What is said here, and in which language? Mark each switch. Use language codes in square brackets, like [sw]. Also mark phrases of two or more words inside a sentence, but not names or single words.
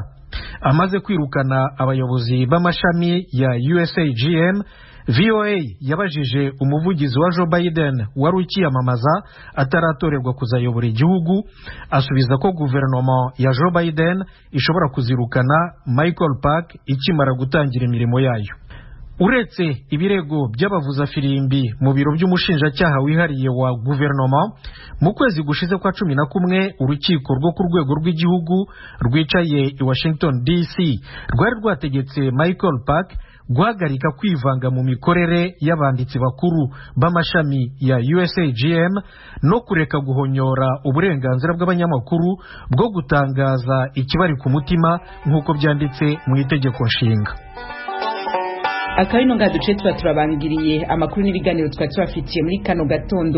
[rn] Amaze kwirukana abayobozi b'amashami ya USAGM, VOA yabajije umuvugizi wa Joe Biden wari ukiyamamaza ataratorerwa kuzayobora igihugu, asubiza ko guverinoma ya Joe Biden ishobora kuzirukana Michael Park ikimara gutangira imirimo yayo. Uretse ibirego by'abavuza firimbi mu biro by'umushinjacyaha wihariye wa guverinoma, mu kwezi gushize kwa 11 urukiko rwo ku rwego rw'igihugu rwicaye i Washington DC rwari rwategetse Michael Park guhagarika kwivanga mu mikorere y'abanditsi bakuru b'amashami ya USAGM no kureka guhonyora uburenganzira bw'abanyamakuru bwo gutangaza ikibari ku mutima nk'uko byanditse mu itegeko nshinga. Akarino ngaduce turabangiriye amakuru n'ibiganiro twafitiye muri kano gatondo.